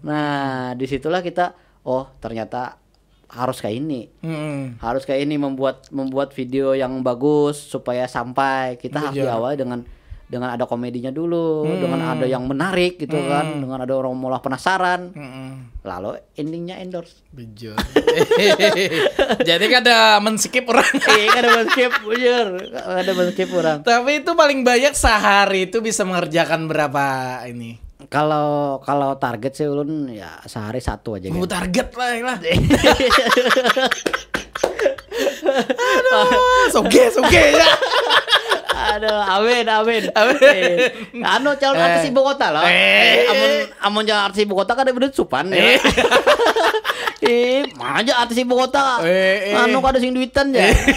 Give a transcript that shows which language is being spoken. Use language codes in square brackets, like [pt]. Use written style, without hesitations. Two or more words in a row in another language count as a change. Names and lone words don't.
[id] Nah, disitulah kita ternyata harus kayak ini. Harus kayak ini membuat video yang bagus supaya sampai kita harus diawali dengan ada komedinya dulu, dengan ada yang menarik gitu kan, dengan ada orang mulai penasaran, lalu endingnya endorse. [bjn] Bujur. [id] Jadi kada men-skip orang. Kada men-skip, bujur. Kada men-skip orang. Tapi itu paling banyak sehari itu bisa mengerjakan berapa ini? Kalau target sih ulun ya sehari 1 aja kan. Target lah. Aduh, soge ya. Aduh, amin. Anu calon artis ibu kota lah. [bjn] Amun calon artis ibu kota kan ada bener supan ya. [id] Mana artis ibu kota. Anu [bjn] kada sing duitan [id] ya.